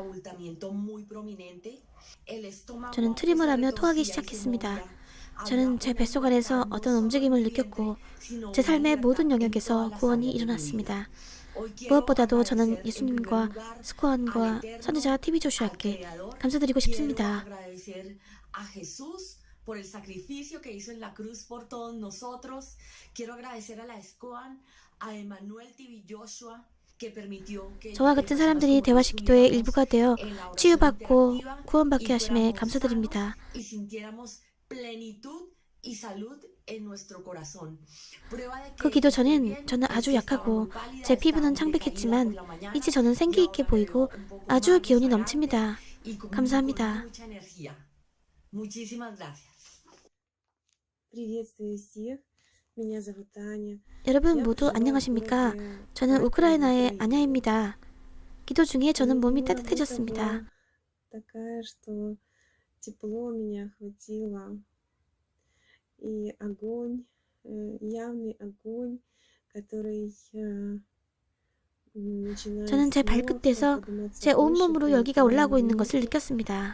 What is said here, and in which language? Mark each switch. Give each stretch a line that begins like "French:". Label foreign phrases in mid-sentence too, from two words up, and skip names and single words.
Korean: 저는 트림을 하며 토하기 시작했습니다. 저는 제 뱃속 안에서 어떤 움직임을 느꼈고 제 삶의 모든 영역에서 구원이 일어났습니다. 무엇보다도 저는 예수님과 스코안과 선지자 TV 조슈아께 감사드리고 싶습니다.
Spanish: por el sacrificio que hizo en la cruz por todos nosotros. Quiero agradecer a la SCOAN, a Emmanuel TV Joshua, que permitió que
Korean: 저와 같은 사람들이 대화식 기도의 일부가 되어 치유받고 구원받게 하심에 감사드립니다.
Spanish: y sintiéramos plenitud y salud en nuestro corazón.
Korean: 그 기도 전엔 저는 아주 약하고 제 피부는 창백했지만 이제 저는 생기 있게 보이고 아주 기운이 넘칩니다. 감사합니다.
Spanish: Muchísimas gracias.
Korean: 여러분 모두 안녕하십니까? 저는 우크라이나의 아냐입니다. 기도 중에 저는 몸이 따뜻해졌습니다. 저는 제 발끝에서 제 온몸으로 열기가 올라오고 있는 것을 느꼈습니다.